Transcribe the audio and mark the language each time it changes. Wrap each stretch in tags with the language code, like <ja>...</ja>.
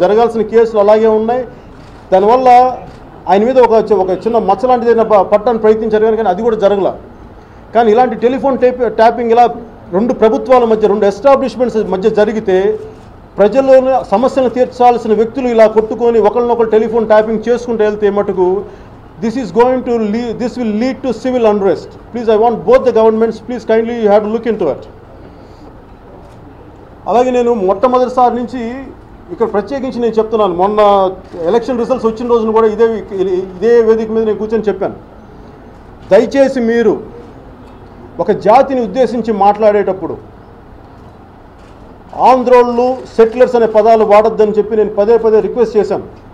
<te>జరగాల్సిన కేసులు అలాగే ఉన్నాయి. దానివల్ల ఆయన మీద ఒక చిన్న మచ్చ లాంటిది పట్టడానికి ప్రయత్నించారు, కానీ అది కూడా జరగల. కానీ ఇలాంటి టెలిఫోన్ ట్యాపింగ్ ఇలా రెండు ప్రభుత్వాల మధ్య, రెండు ఎస్టాబ్లిష్మెంట్స్ మధ్య జరిగితే ప్రజల్లోని సమస్యలను తీర్చాల్సిన వ్యక్తులు ఇలా కొట్టుకొని ఒకరినొకరు టెలిఫోన్ ట్యాపింగ్ చేసుకుంటూ వెళ్తే మటుకు</te> <en>this will lead to civil unrest. Please, I want both the governments, please kindly you have to look into it.</en> <te>అలాగే నేను మొట్టమొదటిసారి నుంచి ఇక్కడ ప్రత్యేకించి నేను చెప్తున్నాను, మొన్న ఎలక్షన్ రిజల్ట్స్ వచ్చిన రోజున కూడా ఇదే వేదిక మీద నేను కూర్చొని చెప్పాను, దయచేసి మీరు ఒక జాతిని ఉద్దేశించి మాట్లాడేటప్పుడు ఆంధ్రోళ్ళు సెటిలర్స్ అనే పదాలు వాడొద్దని చెప్పి నేను పదే పదే రిక్వెస్ట్ చేశాను.</te>